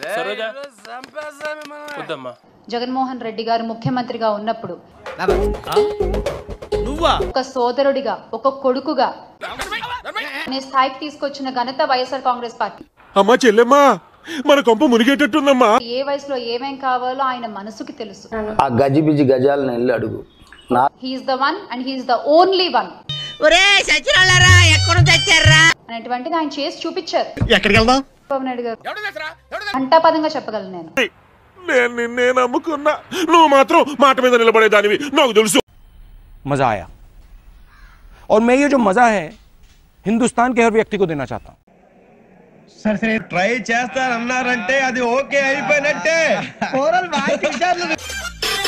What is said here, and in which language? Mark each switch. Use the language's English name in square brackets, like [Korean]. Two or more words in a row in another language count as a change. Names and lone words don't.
[Telugu] జగన్మోహన్ రెడ్డి గారు ముఖ్యమంత్రిగా ఉన్నప్పుడు ఒక సోదరుడిగా, ఒక కొడుకుగా స్థాయికి తీసుకొచ్చిన ఘనత వైఎస్ఆర్ కాంగ్రెస్ పార్టీ. అమ్మా చెల్లెమ్మా, మన కొంప మునిగేటట్టుందమ్మా. ఏ వయసులో ఏమేం కావాలో ఆయన మనసుకి తెలుసు. ఆ గజిబిజి గజాలను వెళ్ళి అడుగు. [English] He's the one and he's the only one. [Telugu] అనేటువంటిది ఆయన చేసి చూపించారు. ఎక్కడికి వెళ్దాం? చంద్రబాబు నాయుడు గారు ఘంటాపదంగా చెప్పగలను నేను. నిన్నే నమ్ముకున్నా, నువ్వు మాత్రం మాట మీద నిలబడేదానివి నాకు తెలుసు. [Hindi] मजा आया और मैं ये जो मजा है हिंदुस्तान के हर व्यक्ति को देना चाहता हूं. [Telugu] సరే ట్రై చేస్తారన్నారంటే అది ఓకే అయిపోయినట్టే.